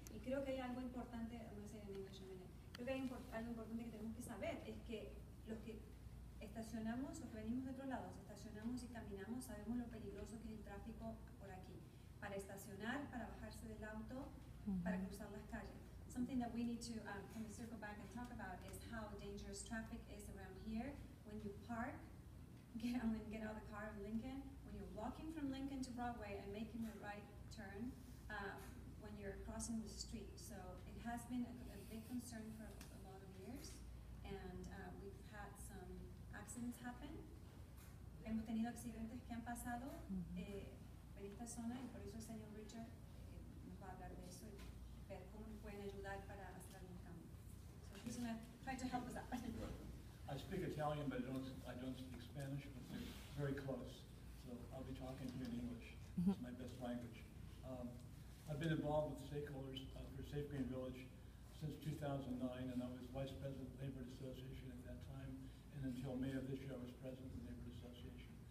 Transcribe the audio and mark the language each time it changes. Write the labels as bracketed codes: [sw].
[es] Y creo que hay algo importante, creo que hay algo importante que tenemos que saber, es que los que estacionamos, los que venimos de otros lados, estacionamos y caminamos, sabemos lo peligroso que es el tráfico por aquí. Para estacionar, para bajarse del auto, para cruzar las calles. [en] Something that we need to kind of circle back and talk about is how dangerous traffic is around here. When you park, get out of the car of Lincoln, when you're walking from Lincoln to Broadway and making the right turn, when you're crossing the street. So it has been a big concern for a lot of years, and we've had some accidents happen. [es] Hemos tenido accidentes que han pasado en esta zona, y por eso el señor Richard nos va a hablar de eso y ver cómo nos pueden ayudar para hacer algún cambio. [en] So he's going to try to help us out. I speak Italian, but I don't speak Spanish, but they're very close. So I'll be talking to you in English. It's my best language. I've been involved with stakeholders for Safe Green Village since 2009, and I was vice president of the Neighborhood Association at that time, and until May of this year, I was president of the Neighborhood Association.